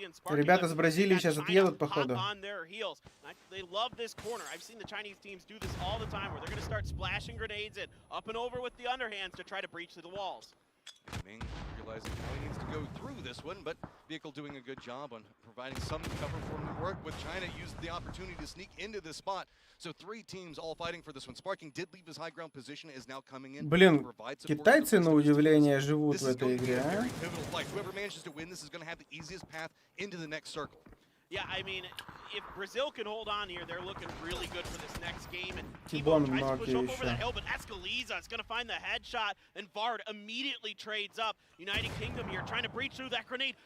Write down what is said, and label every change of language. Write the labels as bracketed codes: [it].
[ru] Ребята с Бразилии сейчас отъедут, походу. [en] They love this corner. I've seen the Chinese teams do this all the time, where they're going to start splashing grenades in, up and over with the underhands to try to breach through the walls. Ming realizing how he needs to go through this one, but Vehicle doing a good job on providing some cover for him to work with. China used the opportunity to sneak into this spot. So 3 teams all fighting for this one. Sparking did leave his high ground position, is now coming in. [ru] Блин, китайцы на удивление живут в этой игре, а? [en] Whoever manages to win this is going to have the easiest path into the next circle. Yeah, I mean, if Brazil can hold on here, they're looking really good for this next game. And T-Bone tries to push up [ru] еще. [en] over the hill, but Escaliza is going to find the headshot, and Vard immediately trades up. United Kingdom here trying to breach through that grenade.